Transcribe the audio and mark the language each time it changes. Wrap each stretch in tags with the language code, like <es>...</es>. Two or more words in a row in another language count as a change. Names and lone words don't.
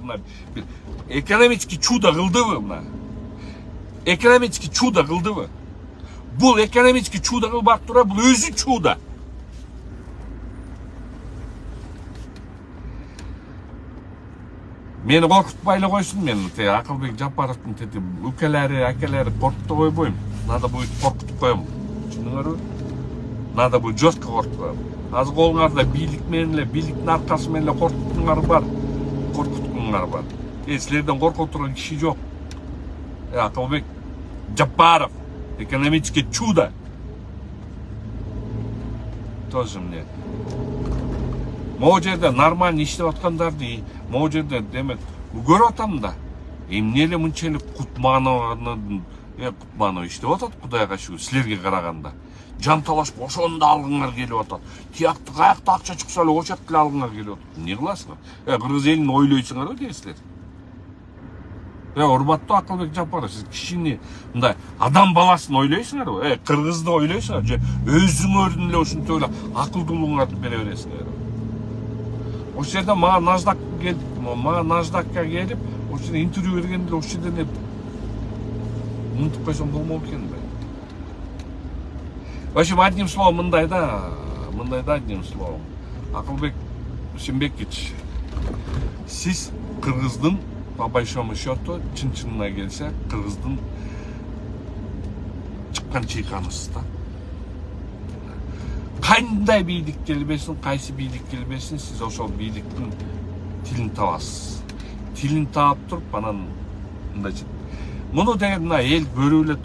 <ky>Мына бир</ky> <ru>экономический чудо</ru> <ky>кылдыбы? Мына</ky> <ru>экономический чудо</ru> <ky>кылдыбы? Бул</ky> <ru>экономический чудо</ru> <ky>кылбак тура, бул өзү чудо. Мени коркутпай эле койсун, мен Акылбек Жапаровдун укелери, акелери коркута койбойм.</ky> <ru>Надо будет</ru> <ky>коркутуп коем. Түшүнүңөрбү?</ky> <ru>Надо будет жестко</ru> <ky>коркутуп коем. Азыр колуңарда бийлик менен эле, бийликтин аркасы менен эле коркуткуңар бар. Силерден коркуп турган киши жок. Акылбек Жапаров,</ky> <ru>экономическое чудо. Тоже мне.</ru> <ky>Могу жерде нормально иштеп аткандарды, могу жерде демек көрүп атам да. Эмне эле мынча эле Кутманов иштеп атат, Кудайга шүгүр, силерге караганда. Жан талашып ошону да алгыңар келип атат. Тиякты каякта акча чыкса эле ошол жакты эле алгыңар келип атат. Эмне кыласыңар? Кыргыз элин ойлойсуңарбы дейсиздер? Урматтуу Акылбек Жапаров, сиз кишини мындай адам баласын ойлойсуңарбы? Кыргызды ойлойсуңар же өзүңөрдүн эле ушинтип эле акылдуулугуңарды бере бересиңер? Ошол жерде мага Наждакка келип, ошол жерде интервью бергенде ошол жерден унутуп койсом болмок экенби?</ky> <ru>В общем, одним словом,</ru> <ky>мындай да,</ky> <ru>одним словом.</ru> <ky>Акылбек Шимбекович, сиз кыргыздын,</ky> <ru>по большому счету,</ru> <ky>чын-чынына келсе, кыргыздын чыккан чыйканысыз да. Кандай бийлик келбесин, кайсы бийлик келбесин, сиз ошол бийликтин тилин табасыз. Тилин таап туруп, анан мындайча. Муну деген эл көрүп эле турат.</ky>